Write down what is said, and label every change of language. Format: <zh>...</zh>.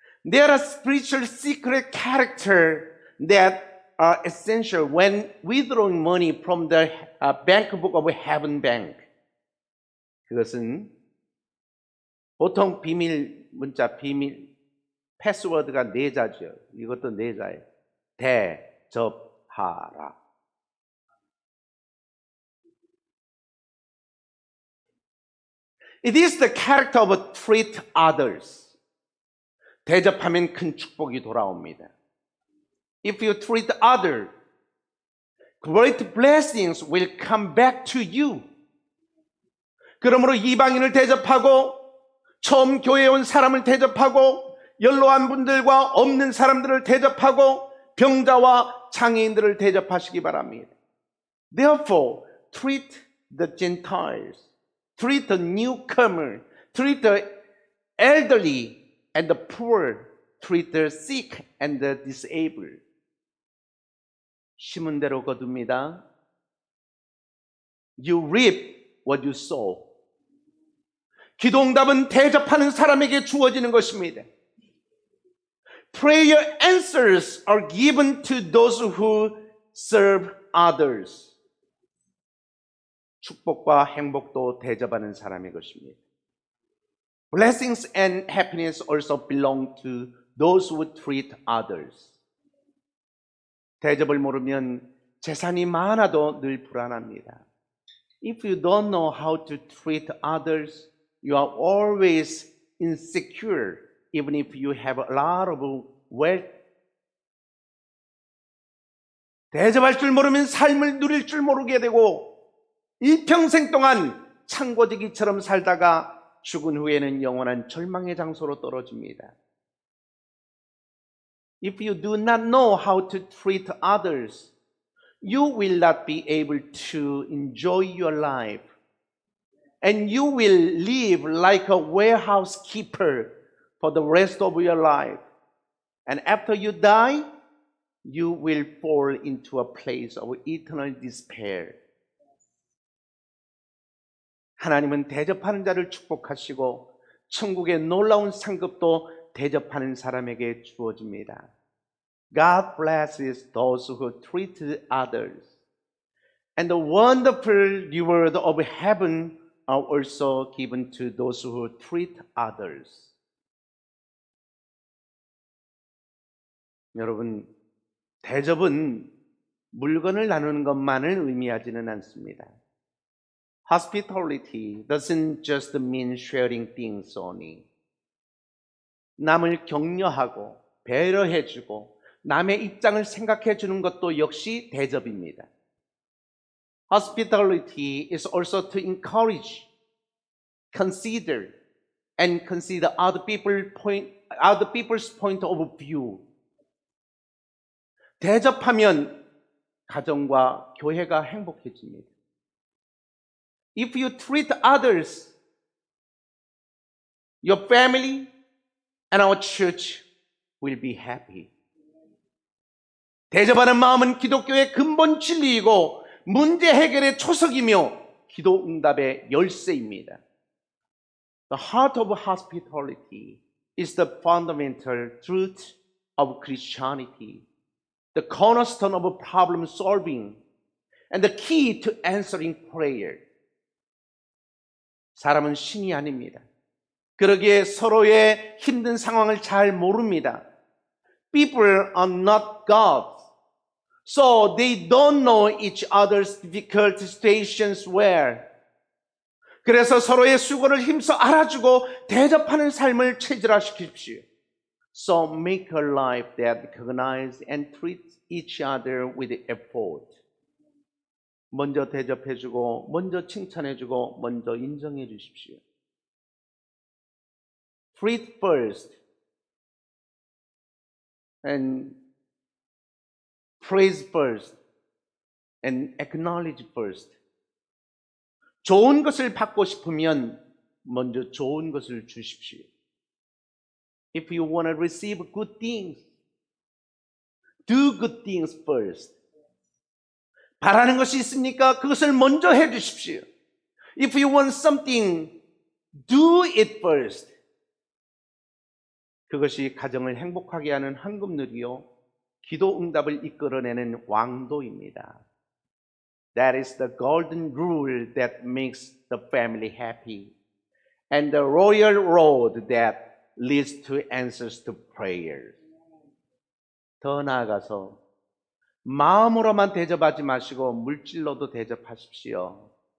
<en>There are spiritual secret characters that are essential when withdrawing money from the bank book of heaven bank.</en> <ko>그것은 보통 비밀 문자, 비밀 패스워드가 네 자죠. 이것도 네 자예요. 대접하라.</ko> <en>It is the character of treat others.</en> <ko>대접하면 큰 축복이 돌아옵니다.</ko> <en>If you treat others, great blessings will come back to you.</en> <ko>그러므로 이방인을 대접하고 처음 교회에 온 사람을 대접하고 연로한 분들과 없는 사람들을 대접하고 병자와 장애인들을 대접하시기 바랍니다.</ko> <en>Therefore, treat the Gentiles, treat the newcomer, treat the elderly and the poor, treat the sick and the disabled.</en> <ko>심은 대로 거둡니다.</ko> <en>You reap what you sow.</en> <ko>기도응답은 대접하는 사람에게 주어지는 것입니다.</ko> <en>Prayer answers are given to those who serve others.</en> <ko>축복과 행복도 대접하는 사람의 것입니다.</ko> <en>Blessings and happiness also belong to those who treat others.</en> <ko>대접을 모르면 재산이 많아도 늘 불안합니다.</ko> <en>If you don't know how to treat others, you are always insecure, even if you have a lot of wealth.</en> <ko>대접할 줄 모르면 삶을 누릴 줄 모르게 되고 일평생 동안 창고지기처럼 살다가 죽은 후에는 영원한 절망의 장소로 떨어집니다.</ko> <en>If you do not know how to treat others, you will not be able to enjoy your life. And you will live like a warehouse keeper for the rest of your life. And after you die, you will fall into a place of eternal despair.</en> <ko>하나님은 대접하는 자를 축복하시고 천국의 놀라운 상급도 대접하는 사람에게 주어집니다.</ko> <en>God blesses those who treat others. And the wonderful reward of heaven are also given to those who treat others.</en> <ko>여러분, 대접은 물건을 나누는 것만을 의미하지는 않습니다.</ko> <en>Hospitality doesn't just mean sharing things only.</en> <ko>남을 격려하고 배려해주고 남의 입장을 생각해 주는 것도 역시 대접입니다.</ko> <en>Hospitality is also to encourage, consider, and consider other people's point of view.</en> <ko>대접하면 가정과 교회가 행복해집니다.</ko> <en>If you treat others, your family and our church will be happy.</en> <ko>대접하는 마음은 기독교의 근본 진리이고 문제 해결의 초석이며 기도 응답의 열쇠입니다.</ko> <en>The heart of hospitality is the fundamental truth of Christianity, the cornerstone of problem solving, and the key to answering prayer.</en> <ko>사람은 신이 아닙니다. 그러기에 서로의 힘든 상황을 잘 모릅니다.</ko> <en>People are not gods. So they don't know each other's difficult situations well.</en> <ko>그래서 서로의 수고를 힘써 알아주고 대접하는 삶을 체질화시키십시오.</ko> <en>So make a life that recognizes and treats each other with effort.</en> <ko>먼저 대접해주고, 먼저 칭찬해주고, 먼저 인정해 주십시오.</ko> <en>Treat first. and praise first and acknowledge first.</en> <ko>좋은 것을 받고 싶으면 먼저 좋은 것을 주십시오.</ko> <en>If you want to receive good things, do good things first.</en> <ko>바라는 것이 있습니까? 그것을 먼저 해 주십시오.</ko> <en>If you want something, do it first.</en> <ko>그것이 가정을 행복하게 하는 황금누리요, 기도 응답을 이끌어내는 왕도입니다.</ko> <en>That is the golden rule that makes the family happy, and the royal road that leads to answers to prayers.</en> <ko>더 나아가서 마음으로만 대접하지 마시고 물질로도 대접하십시오.</ko>